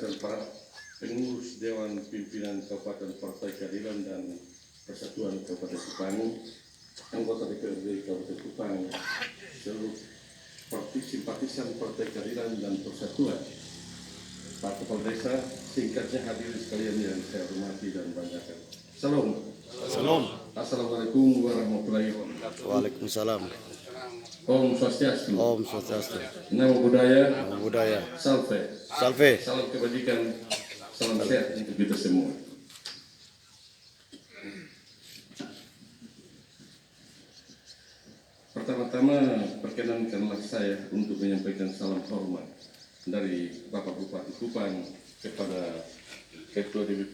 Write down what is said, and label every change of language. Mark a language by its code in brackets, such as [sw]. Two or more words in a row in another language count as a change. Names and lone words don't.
[id] dan para pengurus Dewan Pimpinan Kabupaten Partai Keadilan dan Persatuan Kabupaten Kupang, anggota DPRD Kabupaten Kupang, seluruh simpatisan Partai Keadilan dan Persatuan, Pak Kepala Desa, singkatnya hadirin sekalian yang saya hormati dan banggakan. Salam. Salam. [ar] السلام عليكم ورحمة الله وبركاته. [id] Waalaikumsalam. [ban] Om Swastiastu. Om Swastiastu. [pi] Namo Buddhaya. Namo Buddhaya. [id] Salve. Salve. Salam kebajikan. Salam sehat untuk kita semua. Pertama-tama perkenankanlah saya untuk menyampaikan salam hormat dari Bapak Bupati Kupang kepada Ketua DPP,